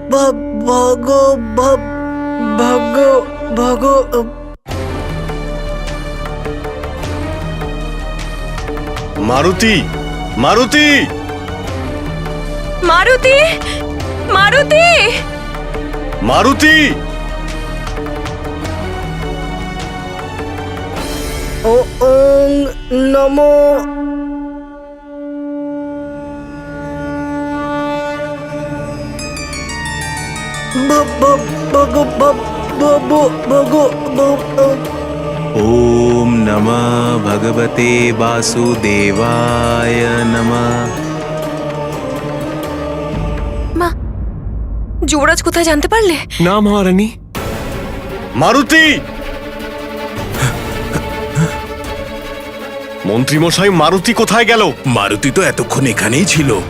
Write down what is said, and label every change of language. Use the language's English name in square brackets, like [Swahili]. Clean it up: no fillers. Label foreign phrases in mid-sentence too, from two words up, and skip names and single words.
[Bangla] মারুতি, মারুতি, মারুতি, মারুতি, মারুতি। [Sanskrit] ওম নমো ওম নমঃ ভগবতে বাসুদেবায় নমঃ। [Bangla] মা, যুবরাজ কোথায় জানতে পারলে? না মহারানী। মারুতি, মন্ত্রীমশাই মারুতি কোথায় গেল? মারুতি তো এতক্ষণ এখানেই ছিল।